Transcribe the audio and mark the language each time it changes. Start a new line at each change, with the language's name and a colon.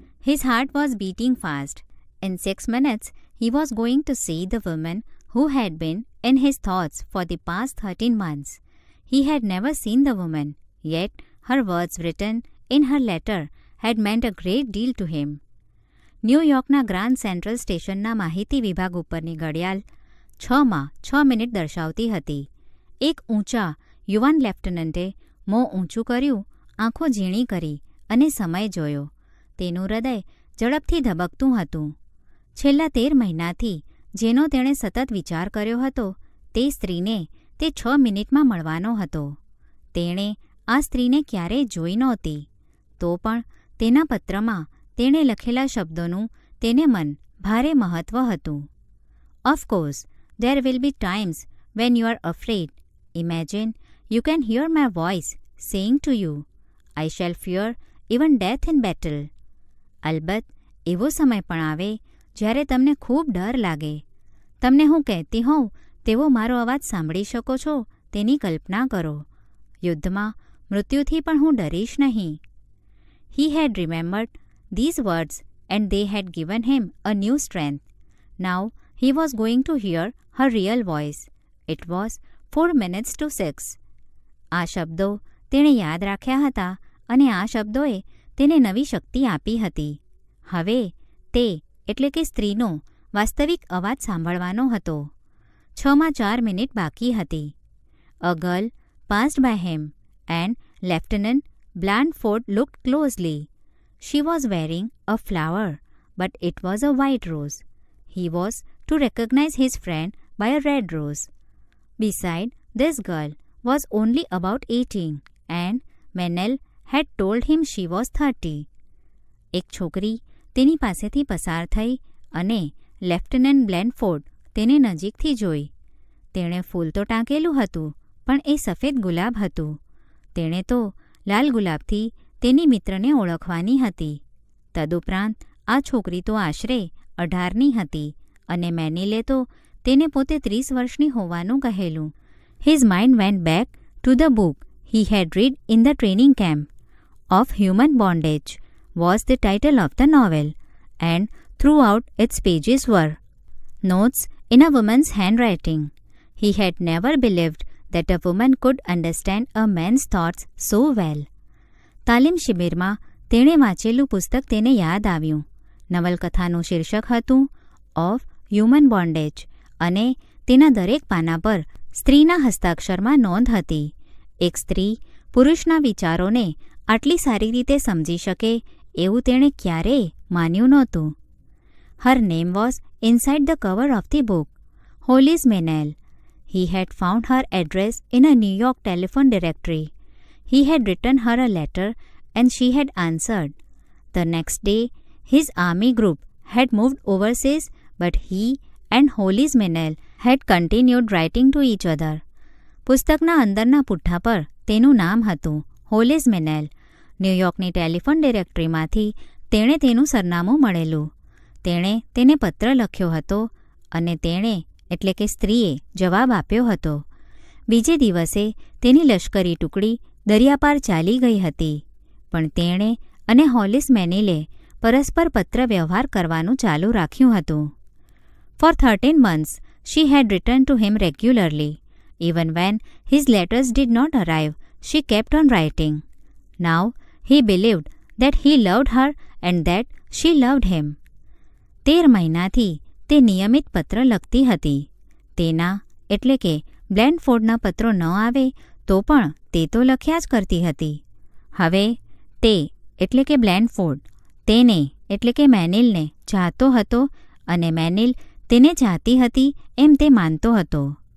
English: His heart was beating fast. In 6 minutes, he was going to see the woman who had been in his thoughts for the past 13 months. He had never seen the woman, yet her words written in her letter had meant a great deal to him.
Gujarati: ન્યૂયોર્કના grand central સ્ટેશનના માહિતી વિભાગ ઉપરની ઘડિયાળ 6 minute દર્શાવતી હતી. એક ઊંચા યુવાન લેફ્ટનન્ટે મોં ઊંચું કર્યું, આંખો ઝીણી કરી અને સમય જોયો. તેનું હૃદય ઝડપથી ધબકતું હતું. છેલ્લા 13 મહિનાથી જેનો તેણે સતત વિચાર કર્યો હતો તે સ્ત્રીને તે 6 મિનિટમાં મળવાનો હતો. તેણે આ સ્ત્રીને ક્યારેય જોઈ નહોતી. તો પણ તેના પત્રમાં તેણે લખેલા શબ્દોનું તેને મન ભારે મહત્ત્વ હતું.
English: Of course there will be times when you are afraid. Imagine you can hear my voice saying to you, I shall fear even death in battle.
Gujarati: અલબત્ત એવો સમય પણ આવે જ્યારે તમને ખૂબ ડર લાગે. તમને હું કહેતી હોઉં તેવો મારો અવાજ સાંભળી શકો છો તેની કલ્પના કરો. યુદ્ધમાં મૃત્યુથી પણ હું ડરીશ નહીં.
English: He had remembered these words and they had given him a new strength. Now he was going to hear her real voice. It was 4 minutes to 6.
Gujarati: આ શબ્દો તેણે યાદ રાખ્યા હતા અને આ શબ્દોએ તેને નવી શક્તિ આપી હતી. હવે તે એટલે કે સ્ત્રીનો વાસ્તવિક અવાજ સાંભળવાનો હતો. 6 મિનિટ બાકી હતી.
English: A girl passed by him and Lieutenant Blandford looked closely. She was wearing a flower, but it was a white rose. He was to recognize his friend by a red rose. Beside, this girl was only about 18, and Menel had told him she was 30.
Gujarati: એક છોકરી તેની પાસેથી પસાર થઈ અને lieutenant બ્લેન્ડફોર્ડ તેને નજીકથી જોઈ. તેણે ફૂલ તો ટાંકેલું હતું, પણ એ સફેદ ગુલાબ હતું. તેણે તો લાલ ગુલાબથી તેની મિત્રને ઓળખવાની હતી. તદુપરાંત આ છોકરી તો આશરે 18ની હતી અને મેનિલે તો તેને પોતે 30 વર્ષની હોવાનું કહેલું.
English: His mind went back to the book he had read in the training camp. Of Human Bondage was the title of the novel, and throughout its pages were notes in a woman's handwriting. He had never believed that a woman could understand a man's thoughts so well.
Gujarati: તાલીમ શિબિરમાં તેણે વાંચેલું પુસ્તક તેને યાદ આવ્યું. નવલકથાનું શીર્ષક હતું ઓફ હ્યુમન બોન્ડેજ અને તેના દરેક પાના પર સ્ત્રીના હસ્તાક્ષરમાં નોંધ હતી. એક સ્ત્રી પુરુષના વિચારોને આટલી સારી રીતે સમજી શકે એવું તેણે ક્યારેય માન્યું નહોતું.
English: Her name was inside the cover of the book. Hollis Menel. He had found her address in a New York telephone directory. He had written her a letter and she had answered. The next day, his army group had moved overseas, but he and Hollis Menel had continued writing to each other.
Gujarati: પુસ્તકના અંદરના પુઠ્ઠા પર તેનું નામ હતું હોલિસ મેનેલ. ન્યૂયોર્કની telephone ડિરેક્ટરીમાંથી તેણે તેનું સરનામું મળેલું. તેણે તેને પત્ર લખ્યો હતો અને તેણે એટલે કે સ્ત્રીએ જવાબ આપ્યો હતો. બીજે દિવસે તેની લશ્કરી ટુકડી દરિયાપાર ચાલી ગઈ હતી, પણ તેણે અને હોલિસ મેનિલે પરસ્પર પત્ર વ્યવહાર કરવાનું ચાલુ રાખ્યું હતું.
English: For 13 months she had written to him regularly. Even when his letters did not arrive, she kept on writing. Now he believed that he loved her and that she loved him.
Gujarati: 13 મહિનાથી તે નિયમિત પત્ર લખતી હતી. તેના એટલે કે બ્લેન્ડફોર્ડના પત્રો ન આવે તો પણ તે તો લખ્યા જ કરતી હતી. હવે તે એટલે કે બ્લેન્ડફોર્ડ તેને એટલે કે મેનિલને ચાહતો હતો અને મેનિલ તેને ચાહતી હતી એમ તે માનતો હતો.